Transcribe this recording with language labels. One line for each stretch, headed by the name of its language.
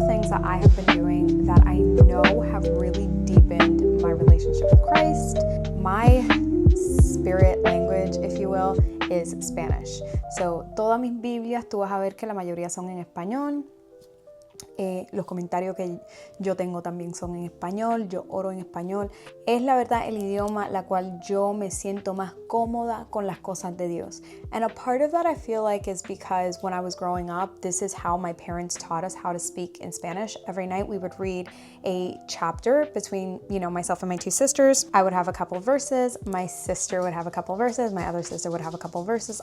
English: that I have been doing that I know have really deepened my relationship with Christ. My spirit language, if you will, is Spanish.
Spanish: So, todas mis Biblias, tú vas a ver que la mayoría son en español. Los comentarios que yo tengo también son en español, yo oro en español. Es la verdad el idioma la cual yo me siento más cómoda con las cosas de Dios.
English: And a part of that I feel like is because when I was growing up, this is how my parents taught us how to speak in Spanish. Every night we would read a chapter between, myself and my two sisters. I would have a couple of verses, my sister would have a couple of verses, my other sister would have a couple of verses.